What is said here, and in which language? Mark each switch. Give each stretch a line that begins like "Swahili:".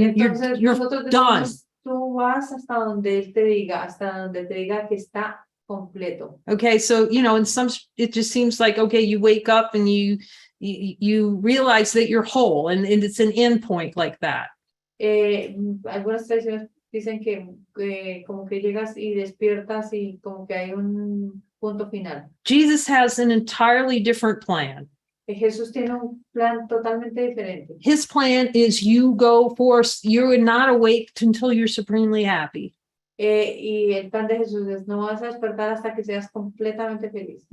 Spanish: Entonces,
English: done.
Spanish: nosotros decimos, tú tú vas hasta donde él te diga, hasta donde te diga que está completo.
English: Okay, so in some it just seems like, okay, you wake up and you realize that you're whole, and it's an end point like that.
Spanish: Algunas tradiciones dicen que como que llegas y despiertas y como que hay un punto final.
English: Jesus has an entirely different plan.
Spanish: Jesús tiene un plan totalmente diferente.
English: His plan is you go forth, you're not awake until you're supremely happy.
Spanish: Y el plan de Jesús es no vas a despertar hasta que seas completamente feliz.